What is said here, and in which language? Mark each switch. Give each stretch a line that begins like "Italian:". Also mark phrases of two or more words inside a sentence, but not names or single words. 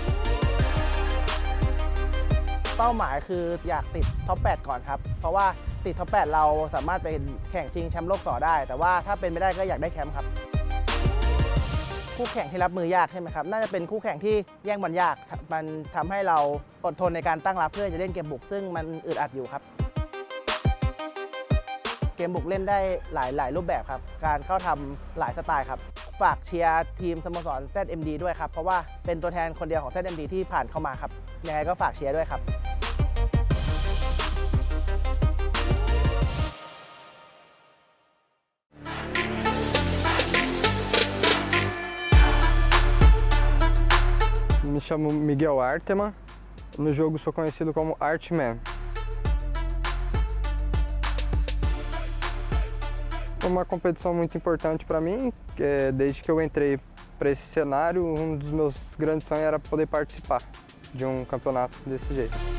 Thai: เป้าหมายคืออยากติดท็อป 8 ก่อนครับเพราะว่าติดท็อป 8 เราสามารถไปแข่งชิงแชมป์โลกต่อได้แต่ว่าถ้าเป็นไม่ได้ก็อยากได้แชมป์ครับคู่แข่งที่รับมือยากใช่ไหมครับน่าจะเป็นคู่แข่งที่แย่งบอลยากมันทำให้เราอดทนในการตั้งรับเพื่อจะเล่นเกมบุกซึ่งมันอึดอัดอยู่ครับ เกมบุกเล่นได้หลายรูปแบบครับการเข้าทำหลายสไตล์ครับฝากเชียร์ทีมสโมสร ZMD ด้วยครับเพราะว่าเป็นตัวแทนคนเดียวของ ZMD ที่ผ่านเข้ามาครับยังไงก็ฝากเชียร์ด้วยครับ
Portuguese: Me chamo Miguel Arteman. No jogo sou conhecido como Artman. Uma competição muito importante para mim, desde que eu entrei para esse cenário, um dos meus grandes sonhos era poder participar de um campeonato desse jeito.